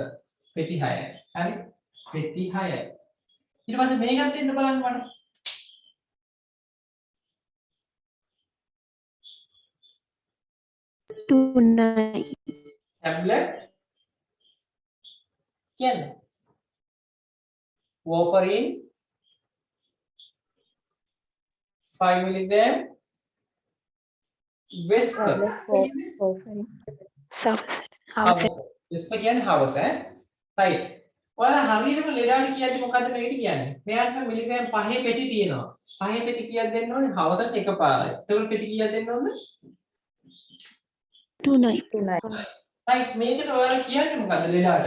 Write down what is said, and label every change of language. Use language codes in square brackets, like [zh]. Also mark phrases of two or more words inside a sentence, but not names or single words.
[si] පෙති 6යි. හරි? පෙති 6යි. ඊට පස්සේ මේකත් දෙන්න බලන්න මට. තුනයි. tablet කියන්නේ warfarin 5 milligram Vesper. Vesper කියන්නේ හවස ඈ. right. ඔයාලා හරියටම ලෙඩාට කියන්නේ මොකද්ද මේකට කියන්නේ? මෙයාට මිලිග්‍රෑම් 5 පෙති තියෙනවා. 5 පෙති කීයක් දෙන්න ඕනේ? හවසට එකපාරයි. එතකොට පෙති කීයක් දෙන්න ඕනද? 3යි. right. මේකට ඔයාලා කියන්නේ මොකද්ද ලෙඩාට?